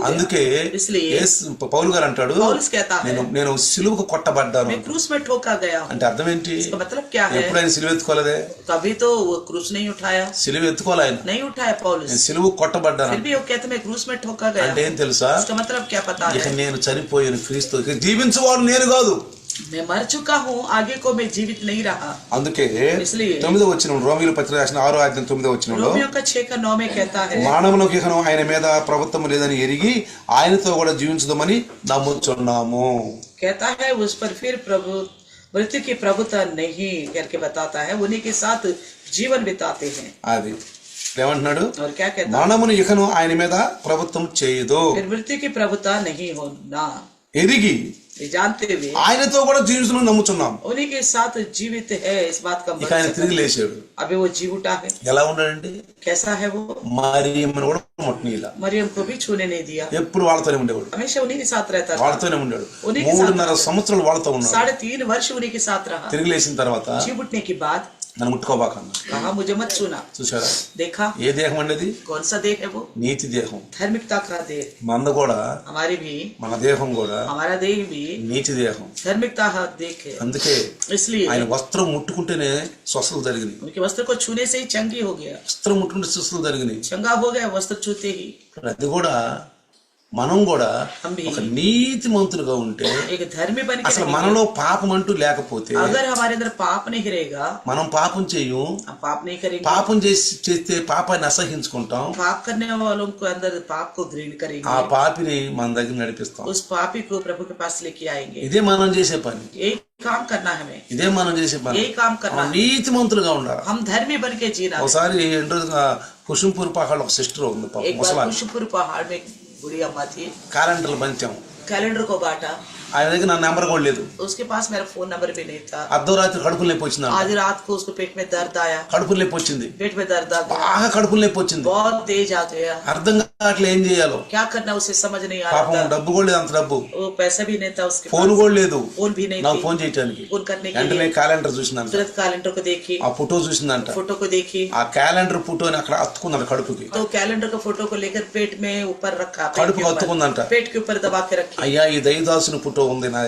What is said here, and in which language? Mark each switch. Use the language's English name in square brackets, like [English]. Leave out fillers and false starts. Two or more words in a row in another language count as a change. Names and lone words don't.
[Telugu] అందుకే [Hindi] इसलिए [Telugu] పౌలు గారు అంటాడు, [Hindi] पौलुस कहता है [Telugu] నేను సిలువకు కొట్టబడ్డాను. [Hindi] मैं क्रूस में ठोका गया हूँ. [Telugu] అంటే అర్థం ఏంటి? [Hindi] इसका मतलब क्या है? [Telugu] ఎప్పుడు ఆయన సిలువ ఎత్తుకోలేదే, [Hindi] कभी तो वो क्रूस नहीं उठाया, [Telugu] సిలువ ఎత్తుకోలే ఆయన. [Hindi] नहीं उठाया पौलुस, [Telugu] నేను సిలువకు కొట్టబడ్డాను [Hindi] फिर भी वो कहते मैं क्रूस में ठोका गया. [Telugu] అంటే ఏం తెలుసా? [Hindi] इसका मतलब क्या पता [Telugu] ఇక [Hindi] है? [Telugu] నేను చనిపోయాను, క్రీస్తు జీవించువాడు నేను కాదు. [Hindi] मैं मर चुका हूँ, आगे को मैं जीवित नहीं रहा. [Telugu] అందుకే [Hindi] इसलिए [Telugu] 9వ వచనం, రోమీయుల పత్రిక రాసిన 6వ అధ్యాయం 9వ వచనంలో, [Hindi] रोमियो का 6 का 9 में कहता है [Telugu] మానవునికి ఇకను ఆయన మీద ప్రభుత్వం లేదని ఎరిగి ఆయనతో కూడా జీవించుదామని నమ్ముచున్నాము. [Hindi] कहता है उस पर फिर प्रभु मृत्यु की प्रभुता नहीं करके बताता है, उन्हीं के साथ जीवन बिताते हैं. [Telugu] అది ఏమంటున్నాడు? [Hindi] और क्या कहता है? [Telugu] మానవుని ఇకను ఆయన మీద ప్రభుత్వం చేయదు, [Hindi] फिर मृत्यु की प्रभुता नहीं होना [Telugu] ఎరిగి [Hindi] ये जानते हुए [Telugu] ఆయనతో కూడా జీవించడం నమ్ముచున్నాం. [Hindi] उन्हीं के साथ जीवित है, इस बात का [Telugu] ఇక ఆయన తిరిగి లేచాడు. [Hindi] अभी वो जी उठा है. [Telugu] ఎలా ఉన్నాడండి? [Hindi] कैसा है वो? [Telugu] మరియమ్మను కూడా ముట్టనీలా, [Hindi] मरियम को भी छूने नहीं दिया, [Telugu] ఎప్పుడు వాళ్ళతోనే ఉండేవాడు, [Hindi] हमेशा उन्हीं के साथ रहता था. [Telugu] వాళ్ళతోనే ఉన్నాడు. [Hindi] उन्हीं के साथ [Telugu] 3.5 సంవత్సరాలు వాళ్ళతో ఉన్నాడు. [Hindi] 3.5 वर्ष उन्हीं के साथ रहा. [Telugu] తిరిగి లేచిన తర్వాత [Hindi] जी उठने के बाद [Telugu] నన్ను ముట్టుకోబాకన్నా. [Hindi] कहा मुझे मत छूना. [Telugu] చూసారా [Hindi] देखा [Telugu] ఏ దేహం అండి? [Hindi] कौन सा देह है वो? [Telugu] నీతి దేహం. [Hindi] धार्मिकता का देह. [Telugu] మంద కూడా, [Hindi] हमारी भी, [Telugu] మన దేహం కూడా [Hindi] हमारा देह भी [Telugu] నీతి దేహం. [Hindi] धार्मिकता का देह है. [Telugu] అందుకే [Hindi] इसलिए [Telugu] ఆయన వస్త్రం ముట్టుకుంటేనే స్వస్థతలు జరిగినాయి. [Hindi] उनके वस्त्र को छूने से ही चंगी हो गया, [Telugu] వస్త్రం ముట్టుకుంటే స్వస్థతలు జరిగినాయి. [Hindi] चंगा हो गया वस्त्र छूते ही. [Telugu] అది కూడా మనం కూడా ఒక నీతి మంతులుగా ఉంటే, [Hindi] एक धर्मी बन के [Telugu] అసలు [Hindi] रहेंगे. [Telugu] మనలో పాపం అంటూ లేకపోతే, [Hindi] अगर हमारे अंदर पाप नहीं रहेगा, [Telugu] మనం పాపం చేయం. [Hindi] हम पाप नहीं करेंगे. [Telugu] పాపం చేస్తే పాపాన్ని అసహించుకుంటాం, [Hindi] पाप करने वालों को अंदर पाप को घृण [Telugu] ఆ [Hindi] करेंगे, [Telugu] పాపిని మన దగ్గర నడిపిస్తాం. [Hindi] उस पापी को प्रभु के पास लेके आएंगे. [Telugu] ఇదే మనం చేసే పని, [Hindi] यही काम करना है हमें, [Telugu] ఇదే మనం చేసే పని. [Hindi] यही काम करना [Telugu] మనం [Hindi] है. [Telugu] నీతి మంతులుగా ఉండాలి. [Hindi] हम धर्मी बन के जीना है. [Telugu] ఒకసారి కుషుంపూర్ పహాడ్ ఒక సిస్టర్ ఉంది, పాపం [Hindi] एक बार [Telugu] ముసలామె. [Hindi] कुशपुर पहाड़ में एक बुढ़ी अम्मा थी, [Telugu] కారెంటలు పంచాం, [Hindi] कैलेंडर को बांटा, [Telugu] ఆయన దగ్గర నా నెంబర్ కూడా లేదు. [Hindi] उसके पास मेरा फोन नंबर भी नहीं था. [Telugu] అర్ధరాత్రి కడుపులు నొప్పి వచ్చింది. [Hindi] आधी रात को उसको पेट में दर्द आया, [Telugu] కడుపులు నొప్పి వచ్చింది, [Hindi] पेट में दर्द आ गया, [Telugu] బాగా కడుపులు నొప్పి వచ్చింది. [Hindi] बहुत तेज आ गया, [Telugu] అర్థం కావట్లే ఏం చేయాలో. [Hindi] क्या करना उसे समझ नहीं आ [Telugu] పాపం [Hindi] रहा था. [Telugu] డబ్బు కూడా లేదు, అంత డబ్బు. [Hindi] वो पैसा भी नहीं था उसके [Telugu] ఫోన్ [Hindi] पास, [Telugu] కూడా లేదు [Hindi] फोन भी नहीं [Telugu] నాకు [Hindi] थी [Telugu] ఫోన్ చేయడానికి. [Hindi] फोन करने के [Telugu] వెంటనే [Hindi] लिए. [Telugu] క్యాలెండర్ చూసిందంట, [Hindi] तुरंत कैलेंडर को देखी, [Telugu] ఆ ఫోటో చూసిందంట. [Hindi] फोटो को देखी, [Telugu] ఆ క్యాలెండర్ ఫోటోని అక్కడ అతుకుందంట కడుపుకి. [Hindi] तो कैलेंडर का फोटो को लेकर पेट में ऊपर रखा, [Telugu] కడుపుకి అతుకుందంట. [Hindi] पेट के ऊपर दबा के रखी. [Telugu] అయ్యా ఈ దైవదాసుని ఫోటో ఉంది నా